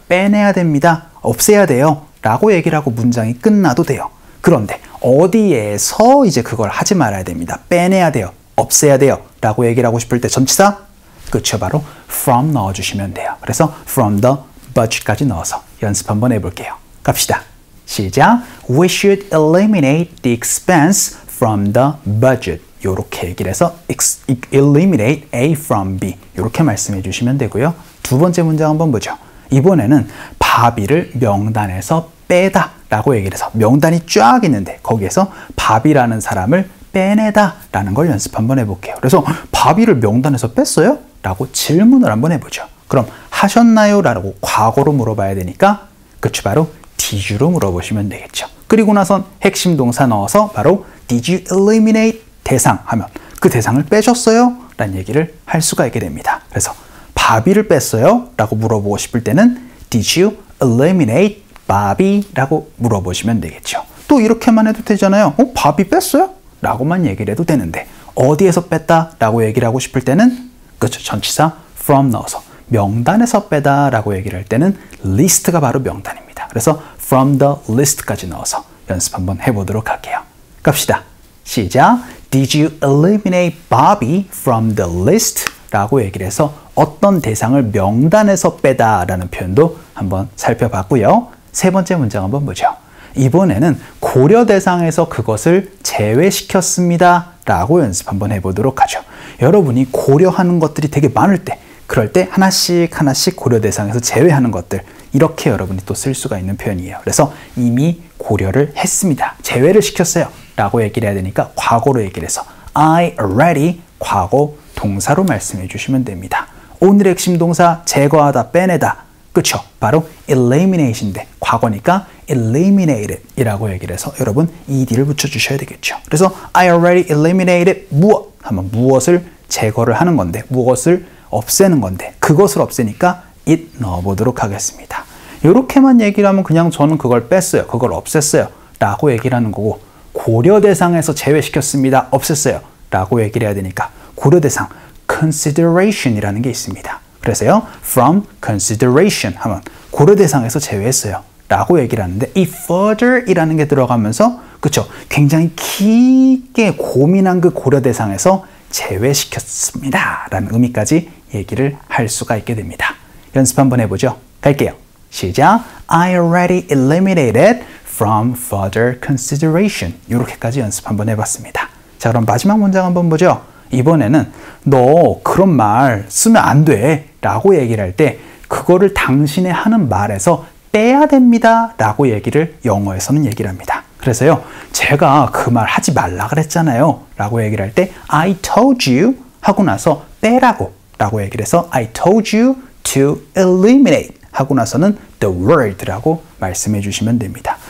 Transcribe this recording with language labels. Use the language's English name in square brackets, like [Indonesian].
[Korean] 빼내야 됩니다. 없애야 돼요. 라고 얘기를 하고 문장이 끝나도 돼요. 그런데 어디에서 이제 그걸 하지 말아야 됩니다. 빼내야 돼요. 없애야 돼요. 라고 얘기를 하고 싶을 때 전치사, 그쵸, 바로 from 넣어주시면 돼요. 그래서 [English] from the budget [Korean] 까지 넣어서 연습 한번 해볼게요. 갑시다. 시작. [English] We should eliminate the expense from the budget. [Korean] 이렇게 얘기를 해서 [English] eliminate A from B [Korean] 이렇게 말씀해 주시면 되고요. 두 번째 문장 한번 보죠. 이번에는 바비를 명단에서 빼다 라고 얘기를 해서 명단이 쫙 있는데 거기에서 바비라는 사람을 빼내다 라는 걸 연습 한번 해볼게요. 그래서 바비를 명단에서 뺐어요? 라고 질문을 한번 해보죠. 그럼 하셨나요? 라고 과거로 물어봐야 되니까 그쵸, 바로 [English] did you [Korean] 로 물어보시면 되겠죠. 그리고 나선 핵심 동사 넣어서 바로 [English] did you eliminate [Korean] 대상 하면 그 대상을 빼셨어요? 라는 얘기를 할 수가 있게 됩니다. 그래서 바비를 뺐어요? 라고 물어보고 싶을 때는 [English] did you eliminate [Korean] 바비? 라고 물어보시면 되겠죠. 또 이렇게만 해도 되잖아요. 바비 뺐어요? 라고만 얘기를 해도 되는데 어디에서 뺐다? 라고 얘기를 하고 싶을 때는 그렇죠, 전치사 from 넣어서 명단에서 빼다 라고 얘기를 할 때는 list가 바로 명단입니다. 그래서 [English] from the list [Korean] 까지 넣어서 연습 한번 해보도록 할게요. 갑시다. 시작. [English] Did you eliminate Bobby from the list? [Korean] 라고 얘기를 해서 어떤 대상을 명단에서 빼다 라는 표현도 한번 살펴봤고요. 세 번째 문장 한번 보죠. 이번에는 고려 대상에서 그것을 제외시켰습니다 라고 연습 한번 해보도록 하죠. 여러분이 고려하는 것들이 되게 많을 때 그럴 때 하나씩 하나씩 고려 대상에서 제외하는 것들 이렇게 여러분이 또 쓸 수가 있는 표현이에요. 그래서 이미 고려를 했습니다. 제외를 시켰어요 라고 얘기를 해야 되니까 과거로 얘기를 해서 [English] I already [Korean] 과거 동사로 말씀해 주시면 됩니다. 오늘의 핵심 동사 제거하다, 빼내다. 그쵸? 바로 eliminate인데 과거니까 eliminated 이라고 얘기를 해서 여러분 ed를 붙여주셔야 되겠죠. 그래서 [English] I already eliminated 무엇? [Korean] 하면 무엇을 제거를 하는 건데 무엇을 없애는 건데 그것을 없애니까 it 넣어보도록 하겠습니다. 이렇게만 얘기를 하면 그냥 저는 그걸 뺐어요. 그걸 없앴어요. 라고 얘기를 하는 거고 고려 대상에서 제외시켰습니다. 없앴어요. 라고 얘기를 해야 되니까 고려 대상 consideration 이라는 게 있습니다. 그래서요, [English] from consideration [Korean] 하면 고려 대상에서 제외했어요. 라고 얘기를 하는데 이 further 이라는 게 들어가면서 그쵸? 굉장히 깊게 고민한 그 고려 대상에서 제외시켰습니다. 라는 의미까지 얘기를 할 수가 있게 됩니다. 연습 한번 해보죠. 갈게요. 시작. [English] I already eliminated from further consideration. [Korean] 이렇게까지 연습 한번 해봤습니다. 자, 그럼 마지막 문장 한번 보죠. 이번에는 너 그런 말 쓰면 안 돼 라고 얘기를 할 때 그거를 당신의 하는 말에서 빼야 됩니다 라고 얘기를 영어에서는 얘기를 합니다. 그래서요, 제가 그 말 하지 말라 그랬잖아요 라고 얘기를 할 때 I told you 하고 나서 빼라고 라고 얘기를 해서 [English] I told you to eliminate [Korean] 하고 나서는 [English] the word [Korean] 라고 말씀해 주시면 됩니다.